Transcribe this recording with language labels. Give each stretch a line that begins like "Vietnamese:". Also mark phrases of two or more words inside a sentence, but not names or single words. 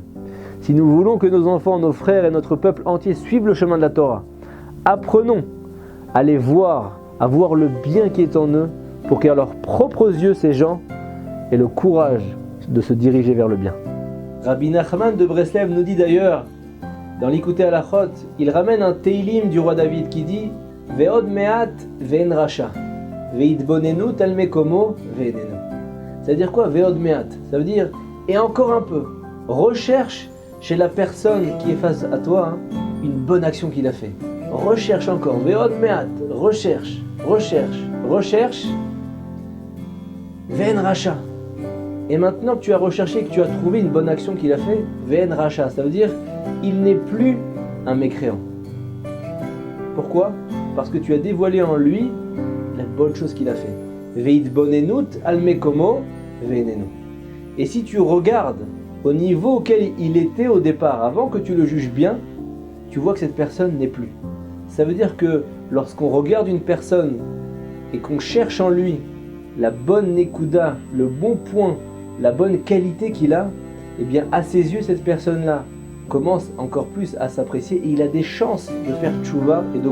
French: Si nous voulons que nos enfants, nos frères et notre peuple entier suivent le chemin de la Torah, apprenons à les voir, à voir le bien qui est en eux pour qu'à leurs propres yeux, ces gens aient le courage de se diriger vers le bien. Rabbi Nachman de Breslev nous dit d'ailleurs, dans l'Ikouté Halachot, il ramène un Teilim du roi David qui dit
Hebrew: ועוד מעט ואין רשע והתבוננת על מקומו ואיננו.
French: Ça veut dire quoi
Hebrew: ועוד מעט?
French: Ça veut dire et encore un peu. Recherche chez la personne qui est face à toi une bonne action qu'il a fait. Recherche encore.
Hebrew: ועוד מעט.
French: Recherche, recherche, recherche.
Hebrew: ואין רשע.
French: Et maintenant que tu as recherché, que tu as trouvé une bonne action qu'il a fait,
Hebrew: ואין רשע,
French: ça veut dire il n'est plus un mécréant. Pourquoi? Parce que tu as dévoilé en lui la bonne chose qu'il a fait.
Hebrew: והתבוננת על מקומו ואיננו.
French: Et si tu regardes au niveau auquel il était au départ, avant que tu le juges bien, tu vois que cette personne n'est plus. Ça veut dire que lorsqu'on regarde une personne et qu'on cherche en lui la bonne nekuda, le bon point, la bonne qualité qu'il a, eh bien à ses yeux cette personne-là commence encore plus à s'apprécier et il a des chances de faire tchouva et d'augmenter.